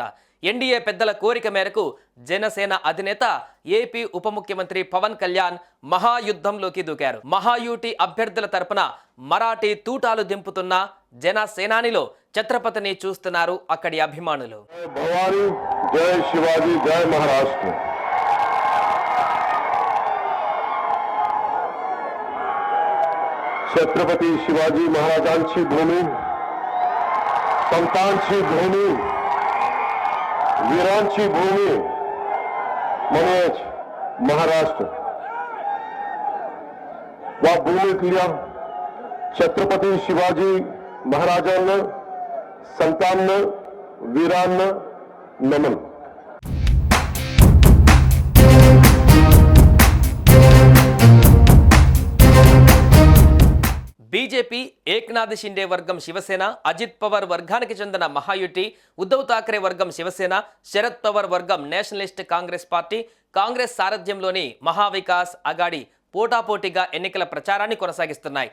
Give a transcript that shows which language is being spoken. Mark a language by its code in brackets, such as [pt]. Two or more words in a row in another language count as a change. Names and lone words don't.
[te] ఎన్డీఏ పెద్దల కోరిక మేరకు జనసేన అధినేత ఏపీ ఉప ముఖ్యమంత్రి పవన్ కళ్యాణ్ మహాయుద్ధంలోకి దూకారు. మహాయూటి అభ్యర్థుల తరపున మరాఠీ తూటాలు దింపుతున్న జనసేనానిలో ఛత్రపతిని చూస్తున్నారు అక్కడి అభిమానులు. [mr] भवानी जय शिवाजी, जय महाराष्ट्र. छत्रपती शिवाजी महाराजांची भूमी, संतांची भूमी, वीरांची भूमी म्हणजेच महाराष्ट्र. या भूमीतल्या छत्रपती शिवाजी महाराजांना, संतांना, वीरांना नमन. [te] బీజేపీ ఏక్నాథ్ షిండే వర్గం శివసేన, అజిత్ పవార్ వర్గానికి చెందిన మహాయుటి, ఉద్ధవ్ ఠాక్రే వర్గం శివసేన, శరద్ పవార్ వర్గం నేషనలిస్ట్ కాంగ్రెస్ పార్టీ, కాంగ్రెస్ సారథ్యంలోని మహావికాస్ అఘాడీ పోటాపోటీగా ఎన్నికల ప్రచారాన్ని కొనసాగిస్తున్నాయి.